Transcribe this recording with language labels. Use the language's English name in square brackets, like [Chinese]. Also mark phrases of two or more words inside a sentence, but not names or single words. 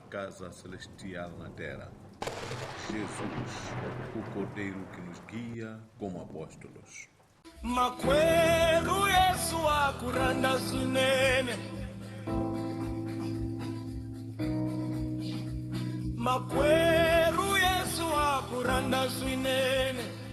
[Portuguese] casa celestial na terra. Jesus, o Cordeiro que nos guia como apóstolos. [Tsonga] Makweru Yesu akuranda swinene. Makweru Yesu akuranda swinene.